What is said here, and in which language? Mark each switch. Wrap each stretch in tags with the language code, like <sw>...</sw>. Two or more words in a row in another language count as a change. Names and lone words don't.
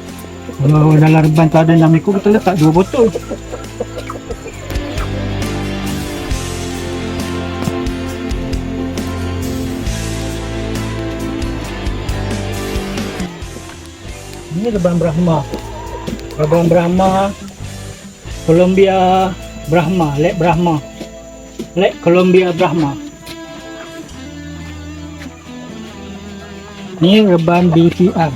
<ms>Kalau dalam reban tu ada 6 ekor, kita letak 2 botol. Ini reban Brahma. Reban Brahma, Colombia Brahma, Lek Brahma. Lek Colombia Brahma. Ini reban BPR.</ms>